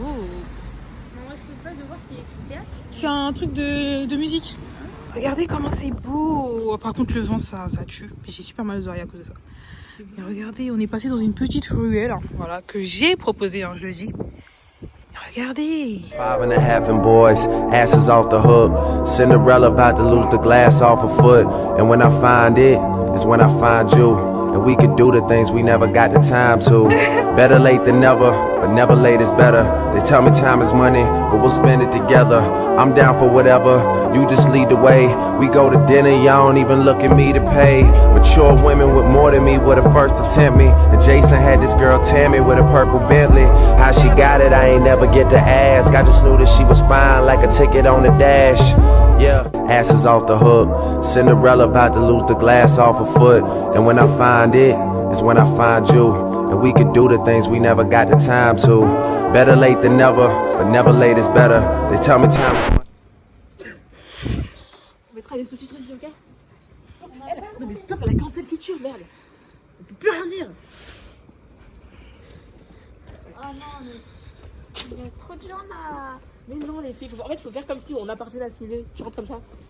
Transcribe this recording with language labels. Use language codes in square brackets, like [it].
[fr] Non, est-ce que vous pouvez le voir s'il y a écrit théâtre? C'est un truc de musique. Regardez comment c'est beau. Par contre le vent ça tue. J'ai super mal aux oreilles à cause de ça. Et regardez, on est passé dans une petite ruelle, hein, voilà, que j'ai proposé, hein, je le dis. Et regardez. [en] 5 and boys, asses off the hook. Cinderella about to lose the glass off her foot. And when I find it, is when I find you. And we could do the things we never got the time to. Better late than never, but never late is better. They tell me time is money, but we'll spend it together. I'm down for whatever, you just lead the way. We go to dinner, y'all don't even look at me to pay. Mature women with more than me were the first to tempt me. And Jason had this girl Tammy with a purple Bentley. How she got it, I ain't never get to ask. I just knew that she was fine, like a ticket on the dash. Yeah, asses off the hook. Cinderella about to lose the glass off her foot. And when I find it, is when I find you. And we could do the things we never got the time to. Better late than never, but never late is better. They tell me time is money. [fr] On mettra les sous-titres ici, ok? Non mais stop, elle a cancel culture, merde. On peut plus rien dire. Oh non, mais il y a trop de gens là. Mais non les filles, en fait faut faire comme si on appartenait à ce milieu. Tu rentres comme ça.